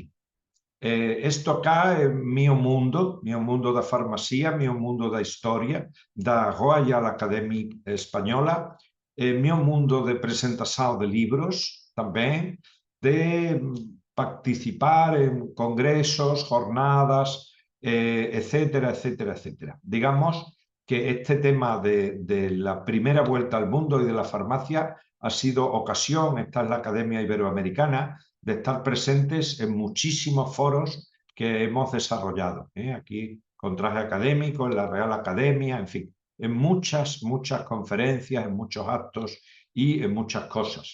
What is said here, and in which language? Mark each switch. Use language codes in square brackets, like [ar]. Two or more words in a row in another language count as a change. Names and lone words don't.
[gl] Isto acá é meu mundo da farmacia, meu mundo da historia, da Royal Academy Española, meu mundo de presentación de libros tamén, de participar en congresos, jornadas, etcétera, etcétera, etcétera. [es] Digamos que este tema de la primera vuelta al mundo y de la farmacia ha sido ocasión, esta es la Academia Iberoamericana, de estar presentes en muchísimos foros que hemos desarrollado. Aquí con traje académico, en la Real Academia, en fin, en muchas conferencias, en muchos actos y en muchas cosas.